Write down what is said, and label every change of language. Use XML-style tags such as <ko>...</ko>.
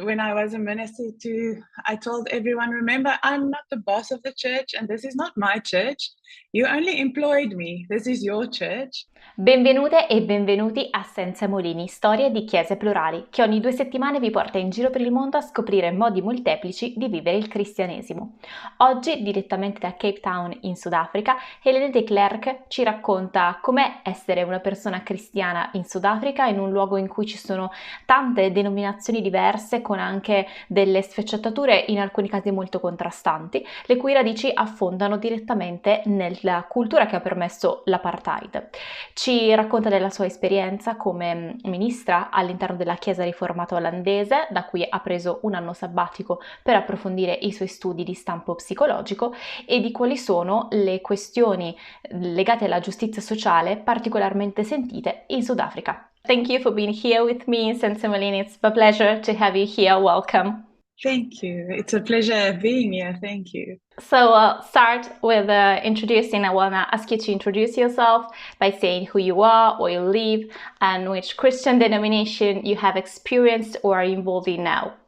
<en>When I was a minister I told everyone, remember, I'm not the boss of the church and this is not my church. You only employed me. This is your church.</en> <it>Benvenute e benvenuti a Senza mulini, storie di chiese plurali, che ogni 2 settimane vi porta in giro per il mondo a scoprire modi molteplici di vivere il cristianesimo. Oggi, direttamente da Cape Town in Sudafrica, Helené De Klerk ci racconta com'è essere una persona cristiana in Sudafrica, in un luogo in cui ci sono tante denominazioni diverse, con anche delle sfaccettature in alcuni casi molto contrastanti, le cui radici affondano direttamente nella cultura che ha permesso l'apartheid. Ci racconta della sua esperienza come ministra all'interno della Chiesa Riformata Olandese, da cui ha preso un anno sabbatico per approfondire i suoi studi di stampo psicologico, e di quali sono le questioni legate alla giustizia sociale particolarmente sentite in Sudafrica.</it> <en>Thank you for being here with me in Senza mulini. It's a pleasure to have you here. Welcome. Thank you. It's a pleasure being here. Thank you. So start with introducing. I want to ask you to introduce yourself by saying who you are, where you live, and which Christian denomination you have experienced or are involved in now.</en>